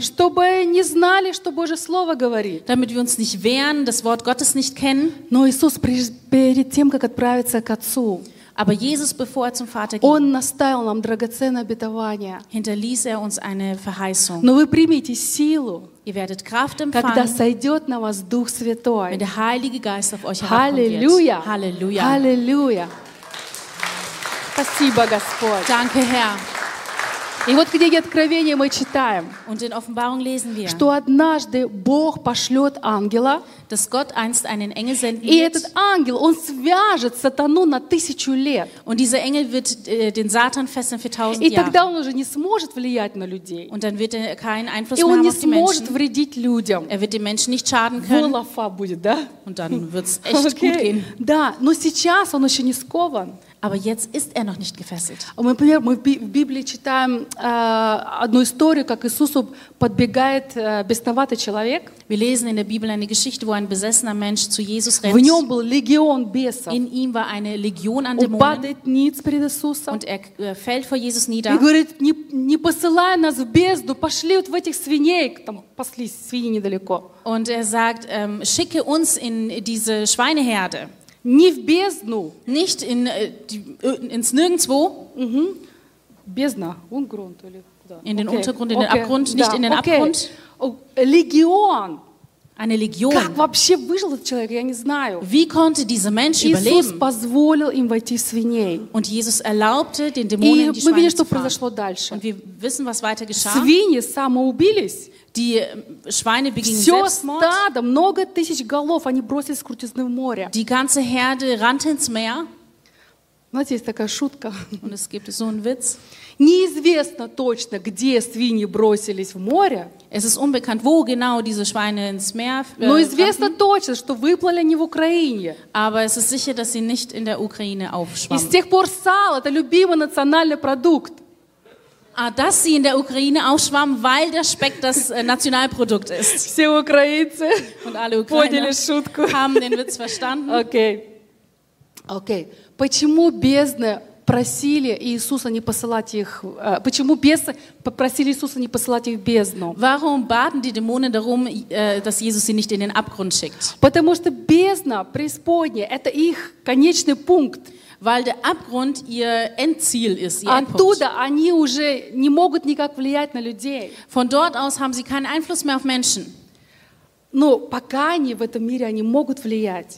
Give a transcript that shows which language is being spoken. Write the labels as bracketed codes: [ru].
[ru] чтобы не знали, что Божье слово говорит, [de] damit wir uns nicht wehren, das Wort Gottes nicht kennen. [ru] Но Иисус перед тем, как отправиться к Отцу, [de] aber Jesus, bevor er zum Vater ging, [ru] он наставил нам драгоценное обетование, [de] hinterließ er uns eine Verheißung. [ru] Но вы примите силу. [de] Ihr werdet Kraft empfangen, [ru] когда сойдет на вас Дух Святой, [de] wenn der Heilige Geist auf euch Halleluja. Halleluja. [ru] Halleluja. Спасибо, Господь. [de] Danke, Herr. [ru] И вот в книге Откровения мы читаем, [de] und in Offenbarung lesen wir, [ru] что однажды Бог пошлет ангела, [de] dass Gott einst einen Engel senden wird, [ru] и этот ангел, он свяжет сатану на 1000 лет. [de] Und dieser Engel wird den Satan fesseln für 1000 Jahre. [ru] И тогда он уже не сможет влиять на людей. [de] Und dann wird er keinen Einfluss [ru] и [de] mehr [ru] он [de] haben [ru] не сможет вредить людям. [de] Er wird den Menschen nicht schaden können. [ru] Волофа будет, да? [de] Und dann wird's echt okay. Gut gehen. [ru] Да, но сейчас он еще не скован. [de] Aber jetzt ist er noch nicht gefesselt. [ru] Например, мы в Библии читаем одну историю, как Иисусу подбегает бесноватый человек. [de] Wir lesen in der Bibel eine Geschichte, wo ein besessener Mensch zu Jesus rennt. [ru] В нем был легион бесов. [de] In ihm war eine Legion an Dämonen. [ru] Он падает ниц перед Иисусом. [de] Und er fällt vor Jesus nieder. [ru] И говорит, не посылай нас в бездну, пошли вот в этих свиней, там паслись свиньи недалеко. [de] Und er sagt, schicke uns in diese Schweineherde. [ru] Не в бездну, [de] nicht in ins Nirgendwo. Mhm. [ru] Бездна, Ungrund или куда? [de] In den Untergrund, in den Abgrund, nicht in den Abgrund. Legion. Eine Legion. [ru] Как вообще выжил этот человек? Я не знаю. [de] Wie konnte dieser Mensch überleben? [ru] Иисус позволил им войти в свиней. [de] Und Jesus erlaubte den Dämonen, die Schweine zu fahren. [ru] И мы видим, что произошло дальше. [de] Und wir wissen, was weiter geschah. [ru] Свиньи самоубились. [de] Die Schweine begingen selbstmord. Die ganze Herde rannte ins Meer. [ru] Знаете, есть такая шутка. [de] Und es gibt so einen Witz. [ru] Неизвестно точно, где свиньи бросились в море. [de] Es ist unbekannt, wo genau diese Schweine ins Meer [ru] Но известно точно, что выплыли они в Украине. [de] Aber es ist sicher, dass sie nicht in der Ukraine aufschwammen. [ru] И с тех пор сало – это любимый национальный продукт. [de] Ah, dass sie in der Ukraine aufschwamm, weil der Speck das Nationalprodukt ist. [ru] Все украинцы. [de] Und alle Ukrainer haben den Witz verstanden. Okay. Okay. [ru] Почему бездны просили Иисуса не посылать их? Почему бесы попросили Иисуса не посылать их в бездну? [de] Warum baten die Dämonen darum, dass Jesus sie nicht in den Abgrund schickt? [ru] Потому что бездна, преисподняя, это их конечный пункт. [de] Weil der Abgrund ihr Endziel ist, ihr Endpunkt. [ru] Оттуда они уже не могут никак влиять на людей. [de] Von dort aus haben sie keinen Einfluss mehr auf Menschen. [ru] Но пока они в этом мире, они могут влиять.